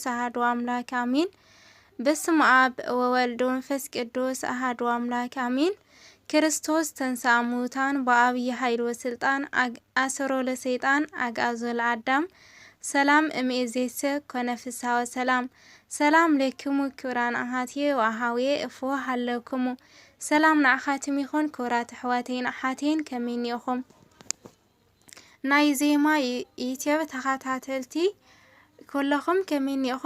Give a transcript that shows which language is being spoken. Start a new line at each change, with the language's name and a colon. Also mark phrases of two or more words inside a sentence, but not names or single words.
Geez: አሐዱ አምላክ አሜን። በስመ አብ ወወልድ ወመንፈስ ቅዱስ አሐዱ አምላክ አሜን። ክርስቶስ ተንሥአ እሙታን በአብይ ኃይል ወስልጣን አሰሮ ለሰይጣን አግዓዞ ለአዳም ሰላም እምይእዜሰ ኮነ ፍስሐ ወሰላም። ሰላም ለክሙ ክቡራን አሃትየ ወአሃውየ እፎ ሃለክሙ
Tigrinya: ሰላም ንዓኻትም ይኹን ክቡራት ኣሕዋተይን ኣሓተይን ከመይ ኢኹም? ናይ ዜማ ዩቲዩብ ተኸታተልቲ ኩለኹም ከመይ ኢኹም?